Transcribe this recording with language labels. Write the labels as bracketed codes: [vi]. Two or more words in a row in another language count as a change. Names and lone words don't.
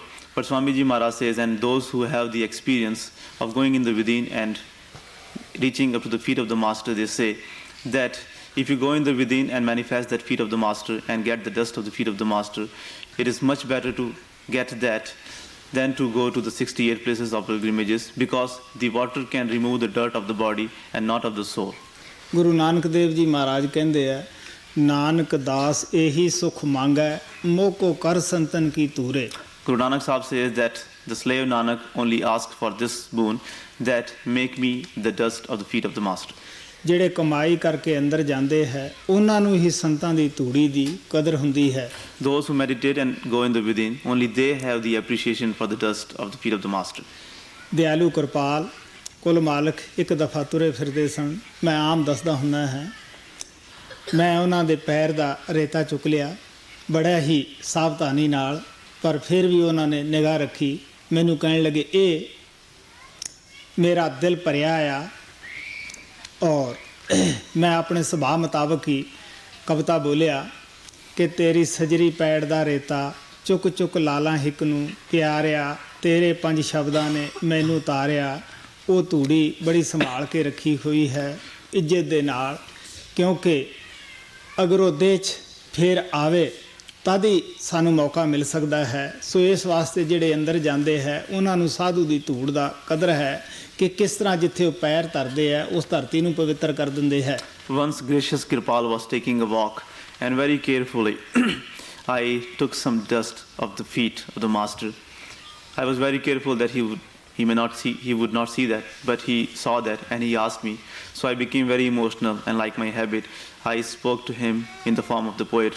[en] But Swami Ji Maharaj says, and those who have the experience of going in the within and reaching up to the feet of the Master, they say that if you go in the within and manifest that feet of the Master and get the dust of the feet of the Master, it is much better to get that than to go to the 68 places of pilgrimages, because the water can remove the dirt of the body and not of the soul. [hi] गुरु नानक देव जी महाराज कहते हैं, नानक दास यही सुख मांगै, मोको कर संतन की तूरे। [en] Guru Nanak Sahib says that the slave Nanak only asked for this boon, that make me the dust of the feet of the Master. [pa] ਜਿਹੜੇ ਕਮਾਈ ਕਰਕੇ ਅੰਦਰ ਜਾਂਦੇ ਹੈ ਉਹਨਾਂ ਨੂੰ ਹੀ ਸੰਤਾਂ ਦੀ ਧੂੜੀ ਦੀ ਕਦਰ ਹੁੰਦੀ ਹੈ। [en] Those who meditate and go in the within, only they have the appreciation for the dust of the feet of the Master. [pa] ਦਿਆਲੂ ਕਿਰਪਾਲ ਕੁਲ ਮਾਲਕ ਇੱਕ ਦਫਾ ਤੁਰੇ ਫਿਰਦੇ ਸਨ। ਮੈਂ ਆਮ ਦੱਸਦਾ ਹੁੰਦਾ ਹੈ, ਮੈਂ ਉਹਨਾਂ ਦੇ ਪੈਰ ਦਾ ਰੇਤਾ ਚੁੱਕ ਲਿਆ ਬੜਾ ਹੀ ਸਾਵਧਾਨੀ ਨਾਲ, ਪਰ ਫਿਰ ਵੀ ਉਹਨਾਂ ਨੇ ਨਿਗਾਹ ਰੱਖੀ। ਮੈਨੂੰ ਕਹਿਣ ਲੱਗੇ, ਇਹ ਮੇਰਾ ਦਿਲ ਭਰਿਆ ਆ [hi] और मैं अपने सुभाव मुताबिक ही कविता बोलिया [pa] ਕਿ ਤੇਰੀ ਸਜਰੀ ਪੈੜ ਦਾ ਰੇਤਾ ਚੁੱਕ ਚੁੱਕ ਲਾਲਾਂ ਹਿੱਕ ਨੂੰ ਪਿਆਰਿਆ, ਤੇਰੇ 5 ਸ਼ਬਦਾਂ ਨੇ ਮੈਨੂੰ ਉਤਾਰਿਆ। ਉਹ ਧੂੜੀ ਬੜੀ ਸੰਭਾਲ ਕੇ ਰੱਖੀ ਹੋਈ ਹੈ ਇੱਜ਼ਤ ਦੇ ਨਾਲ, ਕਿਉਂਕਿ ਅਗਰ ਉਹ ਦੇਹ 'ਚ ਫਿਰ ਆਵੇ ਤਦ ਹੀ ਸਾਨੂੰ ਮੌਕਾ ਮਿਲ ਸਕਦਾ ਹੈ। ਸੋ ਇਸ ਵਾਸਤੇ ਜਿਹੜੇ ਅੰਦਰ ਜਾਂਦੇ ਹੈ ਉਹਨਾਂ ਨੂੰ ਸਾਧੂ ਦੀ ਧੂੜ ਦਾ ਕਦਰ ਹੈ ਕਿ ਕਿਸ ਤਰ੍ਹਾਂ ਜਿੱਥੇ ਉਹ ਪੈਰ ਧਰਦੇ ਹੈ ਉਸ ਧਰਤੀ ਨੂੰ ਪਵਿੱਤਰ ਕਰ ਦਿੰਦੇ ਹੈ। [en] Once gracious Kirpal was taking a walk and very carefully I took some dust of the feet of the master. I was very careful that he would not see that, but he saw that and he asked me. So I became very emotional, and like my habit, I spoke to him in the form of the poetry.